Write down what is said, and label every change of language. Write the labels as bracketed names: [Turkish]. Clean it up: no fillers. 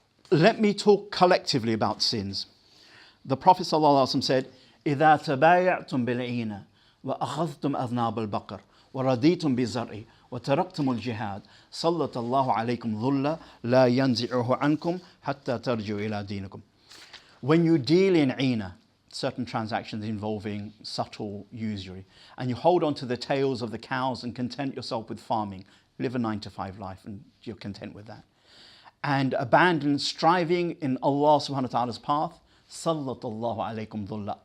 [English] Let me talk collectively about sins. The Prophet ﷺ said, [Arabic] إذا تبايعتم بالعينة وأخذتم أذناب البقر ورضيتم بالزرع وتركتم الجهاد سلط الله عليكم ظلا لا ينزعه عنكم حتى ترجعوا إلى دينكم. [English] When you deal in ina, certain transactions involving subtle usury, and you hold on to the tails of the cows and content yourself with farming, live a 9-to-5 life and you're content with that, and abandon striving in Allah subhanahu wa ta'ala's path, [Arabic] sallallahu alaykum dhulla.